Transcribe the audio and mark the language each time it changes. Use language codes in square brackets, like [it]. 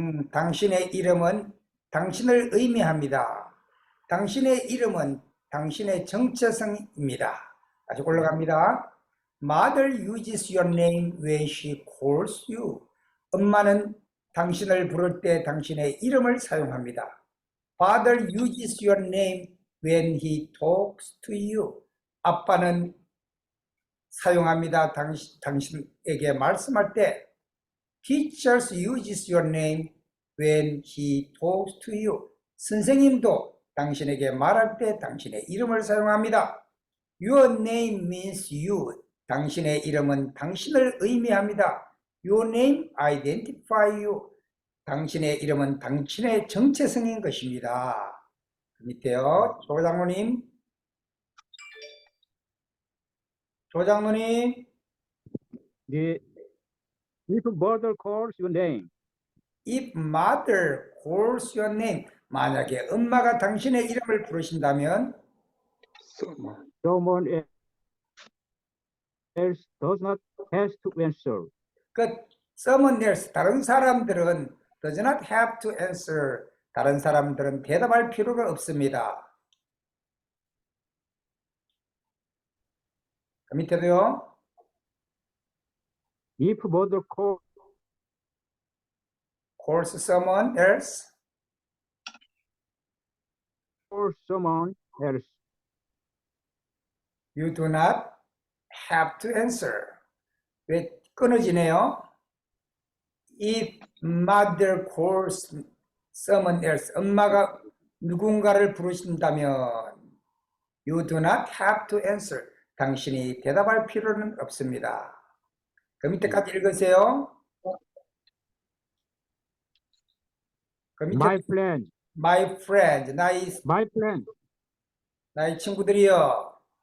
[ko] 당신의 이름은 당신을 의미합니다. 당신의 이름은 당신의 정체성입니다. 아주 올라갑니다. [en] Mother uses your name when she calls you. [ko] 엄마는 당신을 부를 때 당신의 이름을 사용합니다. [en] Father uses your name when he talks to you. [ko] 아빠는 사용합니다. 당신에게 말씀할 때. [en] Teachers uses your name when he talks to you. [ko] 선생님도 당신에게 말할 때 당신의 이름을 사용합니다. [en] Your name means you. [ko] 당신의 이름은 당신을 의미합니다. [en] Your name identify you. [ko] 당신의 이름은 당신의 정체성인 것입니다. 그 밑에요. 조장로님. [en] If mother calls your name, If mother calls your name. [ko] 만약에 엄마가 당신의 이름을 부르신다면 [en] someone else does not have to answer. someone else, [ko] 다른 사람들은 [en] does not have to answer. [ko] 다른 사람들은 대답할 필요가 없습니다. 그 밑에도요. [en] If mother calls someone else. calls someone else, You do not have to answer. [ko] 왜 끊어지네요? [en] If mother calls someone else. [ko] 엄마가 누군가를 부르신다면 [en] You do not have to answer. [ko] 당신이 대답할 필요는 없습니다. 그 밑에까지 읽으세요. 그 밑에 [en] my friend, my friend, my friend, [ko] 나의 친구들이여.